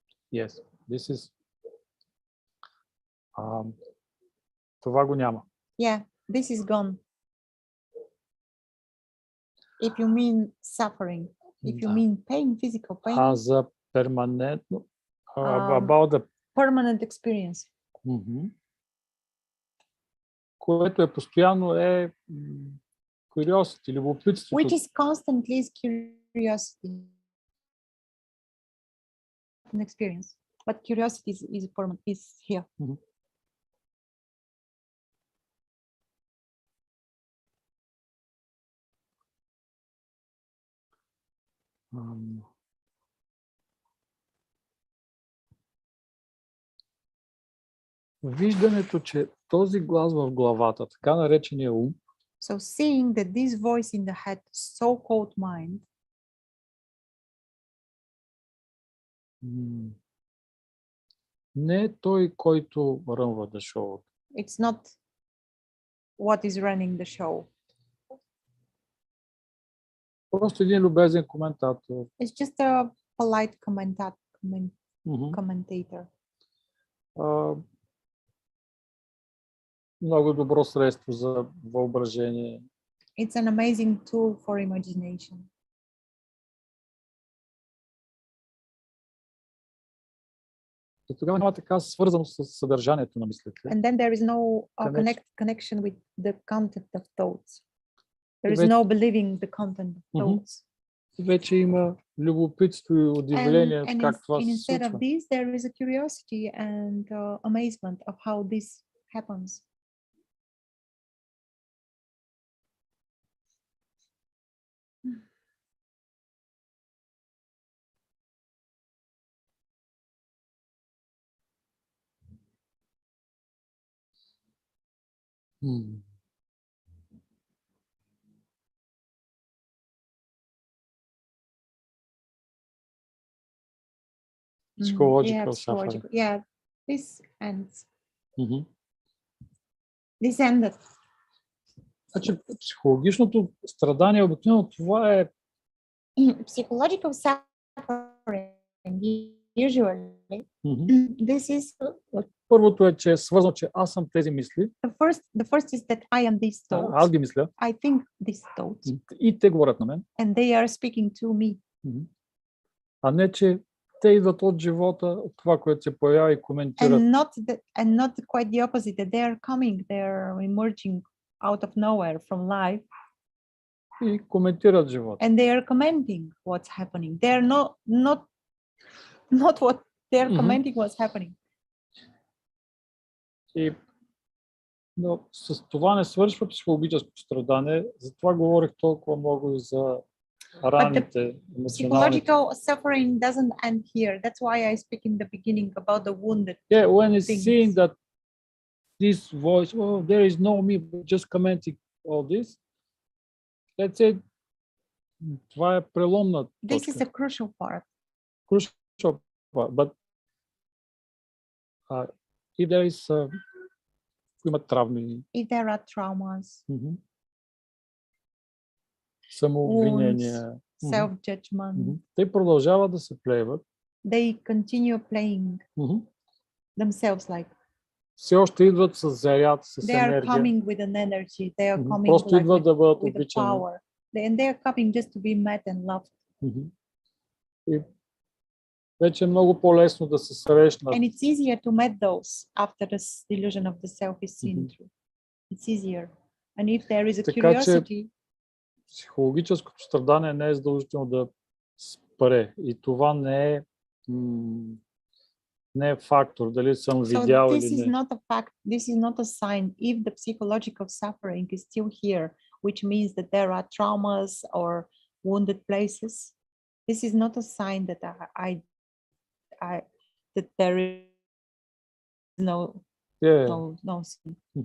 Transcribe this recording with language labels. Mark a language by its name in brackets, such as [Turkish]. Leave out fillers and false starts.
[English] Yes, this is [Bulgarian] това го няма. [English] Yeah, this is gone. If you mean suffering, if you mean pain, physical pain. [Bulgarian] За перманентно, [English] about the permanent experience. [Bulgarian] Което е постоянно е curiosity, любопитството. [English] Which is constantly is curiosity. An experience, but curiosity is permanent, is here. [Bulgarian] Виждането, че този глас в главата, така наречения ум, [English] so seeing that this voice in the head, so-called mind, [Bulgarian] не е той, който рънва [English] the show. It's not what is running the show. [Bulgarian] Просто един любезен коментатор. [English] It's just a polite commentator. [Bulgarian] Много добро средство за въображение. [English] It's an amazing tool for imagination. [Bulgarian] И тогава няма така свързано с съдържанието на мислите. [English] And then there is no connection with the content of thoughts. There is no believing the content of thoughts. [Bulgarian] Вече има любопитство и удивление как това се [English] instead of [Bulgarian] случва. [English] this, there is a curiosity and amazement of how this happens. Psychological suffering. Yeah, this ends. Mm-hmm. This ended. [Bulgarian] Значи, психологичното страдание обикновено това е [English] Psychological suffering usually this is [Bulgarian] първото е, че е свързано, че аз съм тези мисли. [English] The first is that I am these thoughts. [Bulgarian] Аз ги мисля. [English] I think these thoughts. [Bulgarian] И те говорят на мен. [English] And they are speaking to me. [Bulgarian] А не, че те идват от живота, от това, което се появява и коментират. [English] And not quite the opposite, that they are coming, they are emerging out of nowhere from life. [Bulgarian] И коментират живота. [English] And they are commenting what's happening. They are not what they are commenting what's happening. [Bulgarian] Но с това не свършва психологическо страдание, затова говорих толкова много и за раните, емоционалните. [English] Psychological suffering doesn't end here. That's why I speak in the beginning about the wounded. Yeah, when it's seeing that this voice, oh, there is no me, but just commenting all this, let's say, [Bulgarian] това е преломна точка. [English] This is a crucial part. Crucial part, but if there is [Bulgarian] има травми, [English] if there are traumas, [Bulgarian] самообвинения, [English] self-judgment, [Bulgarian] те продължават да се плеят. [English] They continue playing themselves like. [Bulgarian] Все още идват с заряд, с енергия. [English] They are coming with an energy. They are coming [Bulgarian] просто идват да бъдат [English] with the power. And they are coming just to be met and loved. [Bulgarian] И вече е много по-лесно да се срещнат. [English] And it's easier to meet those after the delusion of the self is seen through. It's easier. And if there is a curiosity. [Bulgarian] Психологическото страдание не е задължително да спре. И това не е фактор, дали съм видял или не. [English] This is not a fact. This is not a sign if the psychological suffering is still here, which means that there are traumas or wounded places. This is not a sign that that there is no sin.